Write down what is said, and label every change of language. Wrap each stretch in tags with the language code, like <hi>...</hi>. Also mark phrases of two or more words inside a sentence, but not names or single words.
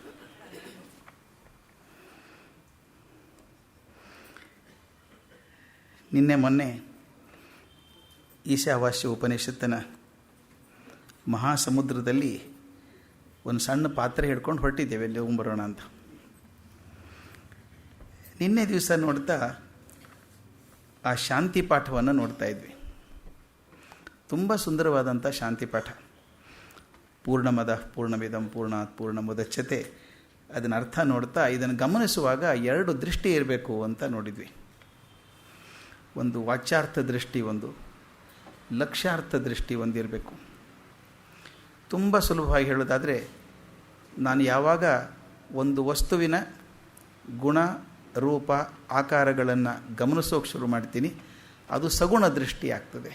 <kn>ನಿನ್ನೆ ಮೊನ್ನೆ ಈಶಾವಾಸ್ಯ ಉಪನಿಷತ್ತಿನ ಮಹಾಸಮುದ್ರದಲ್ಲಿ ಒಂದು ಸಣ್ಣ ಪಾತ್ರೆ ಹಿಡ್ಕೊಂಡು ಹೊರಟಿದ್ದೇವೆ ಅಲ್ಲಿ ಹೋಗ್ಬರೋಣ ಅಂತ. ನಿನ್ನೆ ದಿವಸ ನೋಡ್ತಾ ಆ ಶಾಂತಿ ಪಾಠವನ್ನು ನೋಡ್ತಾ ಇದ್ವಿ. ತುಂಬ ಸುಂದರವಾದಂಥ ಶಾಂತಿ ಪಾಠ.</kn> <sa>ಪೂರ್ಣಮದ ಪೂರ್ಣಮಿದಂ ಪೂರ್ಣಾತ್ ಪೂರ್ಣಮುದಚ್ಯತೆ.</sa> <kn>ಅದನ್ನ ಅರ್ಥ ನೋಡ್ತಾ ಇದನ್ನು ಗಮನಿಸುವಾಗ ಎರಡು ದೃಷ್ಟಿ ಇರಬೇಕು ಅಂತ ನೋಡಿದ್ವಿ. ಒಂದು ವಾಚ್ಯಾರ್ಥ ದೃಷ್ಟಿ, ಒಂದು ಲಕ್ಷ್ಯಾರ್ಥ ದೃಷ್ಟಿ ಒಂದಿರಬೇಕು. ತುಂಬ ಸುಲಭವಾಗಿ ಹೇಳೋದಾದರೆ, ನಾನು ಯಾವಾಗ ಒಂದು ವಸ್ತುವಿನ ಗುಣ ರೂಪ ಆಕಾರಗಳನ್ನು ಗಮನಿಸೋಕೆ ಶುರು ಮಾಡ್ತೀನಿ, ಅದು ಸಗುಣ ದೃಷ್ಟಿ ಆಗ್ತದೆ.</kn>